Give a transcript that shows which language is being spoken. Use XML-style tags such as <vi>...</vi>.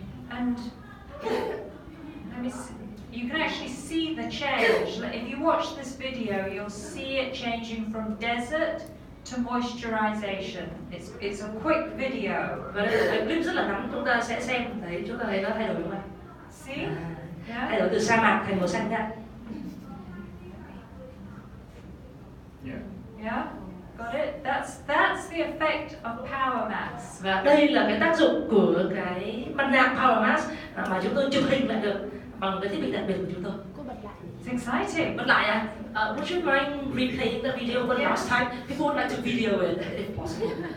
<en>And let me see. You can actually see the change. If you watch this video, you'll see it changing from desert to moisturization. It's a quick video.</en> <vi>Và đây là cái clip rất là ngắn, chúng ta sẽ xem thấy, chúng ta thấy nó thay đổi đúng không ạ?</vi> <en>See?</en> <vi>Thay đổi từ sa mạc thành màu xanh nha.</vi> <en>Yeah? Got it? That's the effect of power mask.</en> <vi>Và đây là cái tác dụng của cái mặt nạ Power Mask mà chúng tôi chụp hình lại được bằng cái thiết bị đặc biệt của chúng tôi.</vi> <en>It's exciting.</en> <vi>Bật lại à?</vi> <en>Would you mind replaying the video for the last time? People would like to video it if possible.</en>